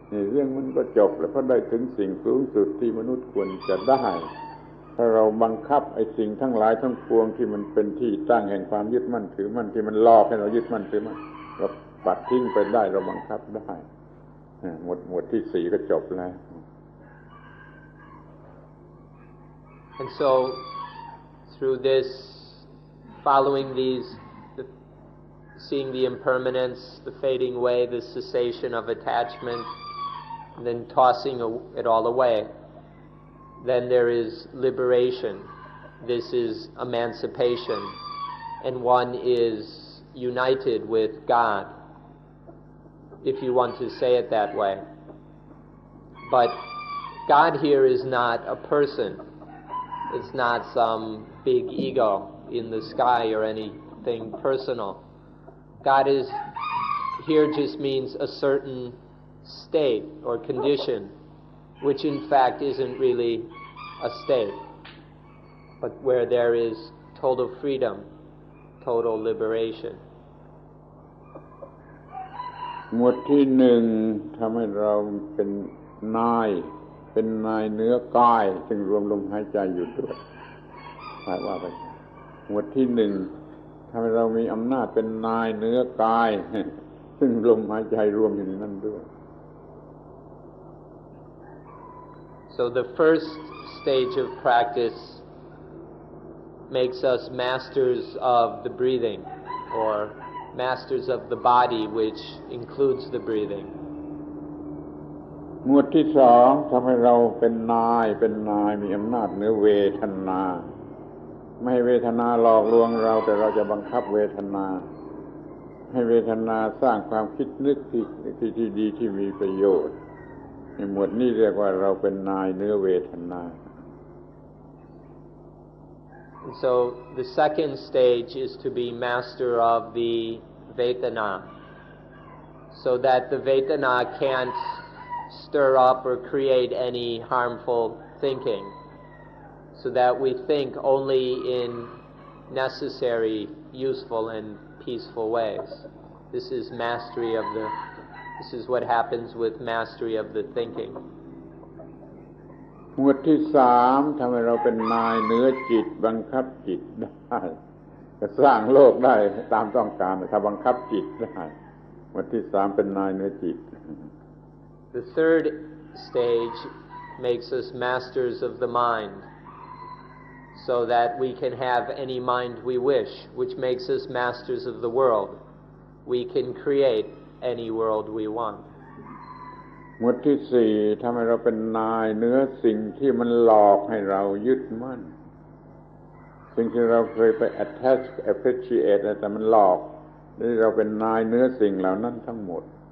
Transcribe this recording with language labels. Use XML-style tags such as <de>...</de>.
<th>เรื่องมันก็จบแล้วเพราะได้ถึงสิ่งสูงสุดที่มนุษย์ควรจะได้ถ้าเราบังคับไอ้สิ่งทั้งหลายทั้งปวงที่มันเป็นที่ตั้งแห่งความยึดมั่นถือมั่นที่มันหลอกให้เรายึดมั่นถือมั่นเราปัดทิ้งไปได้เราบังคับได้หมวดที่สี่ก็จบแล้ว</th> <en>And so through this, following these, seeing the impermanence, the fading away, the cessation of attachment, and then tossing it all away, then there is liberation. This is emancipation, and one is united with God, if you want to say it that way. But God here is not a person. It's not some big ego in the sky or anything personal. God is here just means a certain state or condition, which in fact isn't really a state, but where there is total freedom, total liberation.</en> <th>หมวดที่หนึ่งทำให้เราเป็นนายเนื้อกายซึ่งรวมลมหายใจอยู่ด้วยว่าไปหมวดที่หนึ่งทำให้เรามีอำนาจเป็นนายเนื้อกายซึ่งลมหายใจรวมอยู่ในนั้นด้วย</th> <en>So the first stage of practice makes us masters of the breathing, or masters of the body, which includes the breathing.</en> <th>หมวดที่สองทำให้เราเป็นนายมีอำนาจเหนือเวทนาไม่ให้เวทนาหลอกลวงเราแต่เราจะบังคับเวทนาให้เวทนาสร้างความคิดนึกที่ดีที่มีประโยชน์ในหมวดนี้เรียกว่าเราเป็นนายเหนือเวทนา</th> <en>And so the second stage is to be master of the Vedana, so that the Vedana can't stir up or create any harmful thinking, so that we think only in necessary, useful, and peaceful ways. This is what happens with mastery of the thinking.</en> <th>หมวดที่สามทำให้เราเป็นนายเหนือจิตบังคับจิตได้จะสร้างโลกได้ตามต้องการถ้าบังคับจิตได้หมวดที่สามเป็นนายเหนือจิต</th> <en>The third stage makes us masters of the mind, so that we can have any mind we wish, which makes us masters of the world. We can create any world we want.</en> <th>หมวดที่สี่ทำให้เราเป็นนายเหนือสิ่งที่มันหลอกให้เรายึดมั่นสิ่งที่เราเคยไป</th> <en>attach appreciate</en> <th>แต่มันหลอกนี่เราเป็นนายเหนือสิ่งเหล่านั้นทั้งหมด</th>